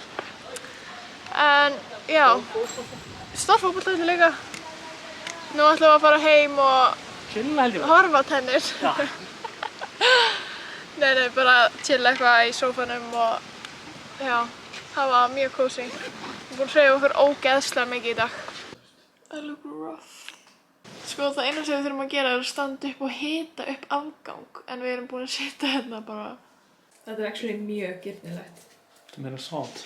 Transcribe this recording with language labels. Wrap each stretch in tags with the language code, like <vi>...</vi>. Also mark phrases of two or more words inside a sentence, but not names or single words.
<is>En já, stórfótboltavöllur líka. Nú ætlum við að fara heim og Chilla held ég. horfa á tennis. Já. Nei, bara chilla eitthvað í sófanum og já, hafa mjög kósí. Við erum búin að hreyfa okkur ógeðslega mikið í dag.</is> <en>I look rough.</en> <is>Sko það eina sem við þurfum að gera er að standa upp og hita upp afgang en við erum búin að sitja hérna bara. Þetta er actually mjög girnilegt. Þetta er meira salt.</is>